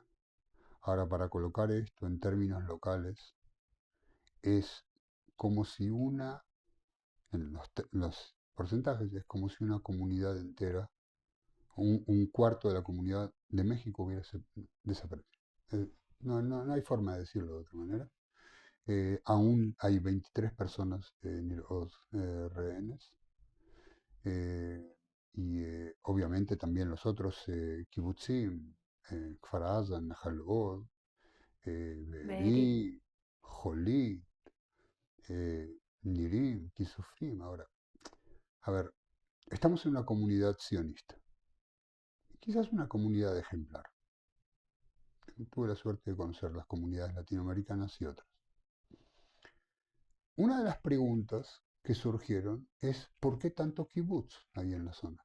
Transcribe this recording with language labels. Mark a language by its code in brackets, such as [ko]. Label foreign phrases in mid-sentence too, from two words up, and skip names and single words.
[es] Ahora, para colocar esto en términos locales, es como si en los porcentajes, es como si una comunidad entera, un cuarto de la comunidad de México hubiese desaparecido. No hay forma de decirlo de otra manera. Aún hay 23 personas rehenes. eh, y obviamente también los otros kibutzim, Kfar Aza, Nahal Oz, Beri. Be'eri, Jolit, Nirim, Kisufrim. Ahora, a ver, estamos en una comunidad sionista, quizás una comunidad ejemplar. Tuve la suerte de conocer las comunidades latinoamericanas y otras. una de las preguntas que surgieron es ¿por qué tanto kibutz hay en la zona?